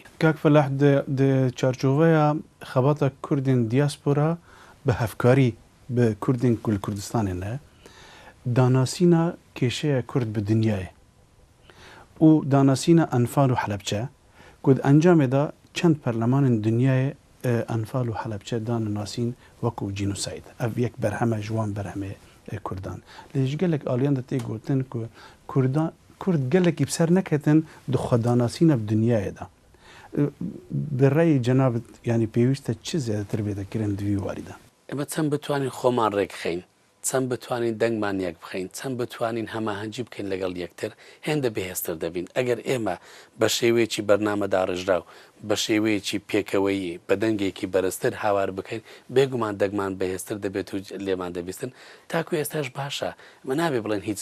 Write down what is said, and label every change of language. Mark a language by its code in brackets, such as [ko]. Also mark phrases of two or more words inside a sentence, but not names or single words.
[ku] کاک فەلاح چارچۆڤەیە خەباتە کوردین دیاسپۆرا بە هەفکاری بە کوردین کوردستانێنە داناسینا کێشەیە کورد بە دنیایە و داناسینا ئەنفال و حەلەبچە کود ئەنجامێدا چەند پەرلەمانن دنیایە ئەنفال و حەلەبچە داناسین وەکو جینوساید ئەڤ یەک بەرهەمە ژوان بەرهەمێ کوردان لێژ gelek aliyan da tê gotin ku Kurd gelekî bi ser neketin di xwedanasîna bi dinyayê de bi reyê cenabit yanî pêwîst e çi zêdetir bê dekirin di vî warî de [ckb] ئێمە چەند بتوانین خۆمان ڕێکخەین چەند بتوانین دەنگمان یەک بخەین چەند بتوانین هەماهەنگی بکەین لەگەڵ یەکتر هێندە بەهێزتر دەبین ئەگەر ئێمە بە شێوەیەکی بەرنامەدا ڕژراو بە شێوەیەکی پێکەوەیی بە دەنگێکی بەرزتر هاوار بکەین بێگومان دەگمان بەهێزتر دەبێت و لێمان دەبیستن تاکو ئێستاش باشە مە نابێ بڵێن هیچ